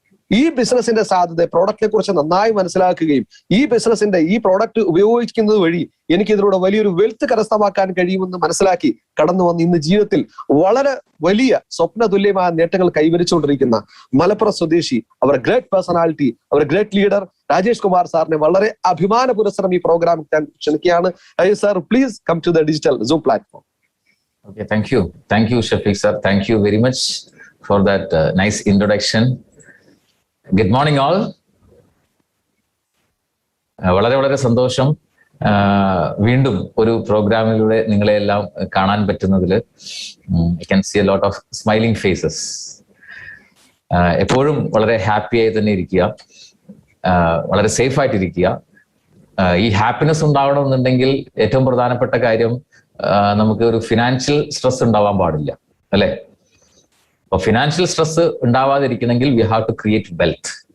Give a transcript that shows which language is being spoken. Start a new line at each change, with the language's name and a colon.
Malayalam: ഈ ബിസിനസിന്റെ സാധ്യത, പ്രോഡക്റ്റിനെ കുറിച്ച് നന്നായി മനസ്സിലാക്കുകയും ഈ ബിസിനസിന്റെ ഈ പ്രോഡക്റ്റ് ഉപയോഗിക്കുന്നത് വഴി എനിക്ക് ഇതിലൂടെ വലിയൊരു വെൽത്ത് കരസ്ഥമാക്കാൻ കഴിയുമെന്ന് മനസ്സിലാക്കി കടന്നു വന്ന് ഇന്ന് ജീവിതത്തിൽ വളരെ വലിയ സ്വപ്ന തുല്യമായ നേട്ടങ്ങൾ കൈവരിച്ചുകൊണ്ടിരിക്കുന്ന മലപ്പുറം സ്വദേശി,
English: അവർ great personality, അവർ great leader
Malayalam: രാജേഷ് കുമാർ സാറിനെ വളരെ അഭിമാന പുരസ്സരം ഈ പ്രോഗ്രാം ക്ഷണിക്കുകയാണ്.
English: Sir, please come to the digital Zoom platform. Okay, thank you Shafiq sir, thank you very much for that nice introduction. Good morning all.
Malayalam: വളരെ സന്തോഷം വീണ്ടും ഒരു പ്രോഗ്രാമിലൂടെ നിങ്ങളെ എല്ലാം കാണാൻ പറ്റുന്നതിൽ.
English: I can see a lot of smiling faces.
Malayalam: എപ്പോഴും വളരെ ഹാപ്പി ആയി തന്നെ ഇരിക്കുക, വളരെ സേഫ് ആയിട്ടിരിക്കുക. ഈ ഹാപ്പിനെസ് ഉണ്ടാവണമെന്നുണ്ടെങ്കിൽ ഏറ്റവും പ്രധാനപ്പെട്ട കാര്യം നമുക്ക് ഒരു ഫിനാൻഷ്യൽ സ്ട്രെസ് ഉണ്ടാവാൻ പാടില്ല, അല്ലെ? അപ്പൊ financial stress ഉണ്ടാവാതിരിക്കണമെങ്കിൽ
English: We have to create wealth.